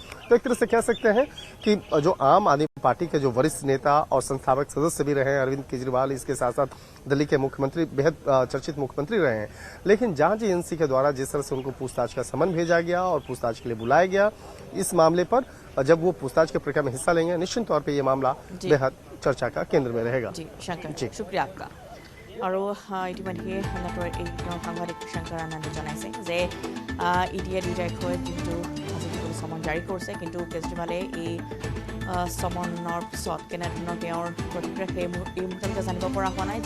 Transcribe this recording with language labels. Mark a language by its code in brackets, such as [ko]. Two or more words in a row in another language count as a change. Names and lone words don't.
[hi] तो एक तरह से कह सकते हैं कि जो आम आदमी पार्टी के जो वरिष्ठ नेता और संस्थापक सदस्य भी रहे हैं अरविंद केजरीवाल, इसके साथ साथ दिल्ली के मुख्यमंत्री, बेहद चर्चित मुख्यमंत्री रहे हैं, लेकिन जांच एजेंसी के द्वारा जिस तरह से उनको पूछताछ का समन भेजा गया और पूछताछ के लिए बुलाया गया, इस मामले पर जब वो पूछताछ की प्रक्रिया में हिस्सा लेंगे निश्चित तौर पर यह मामला बेहद चर्चा का केंद्र में रहेगा। जी शंकर जी, शुक्रिया आपका। [as] আৰু ইতিমধ্যে নেটৱৰ্ক সাংবাদিক শংকৰ আনন্দে জনাইছে যে ইডিয়ে 2 তাৰিখৰ যিটো সমন জাৰি কৰিছে, কিন্তু কেজৰিৱালে এই সমনৰ পিছত কেনেধৰণৰ তেওঁৰ প্ৰতিক্ৰিয়া সেই মুহূৰ্তলৈকে জানিব পৰা হোৱা নাই।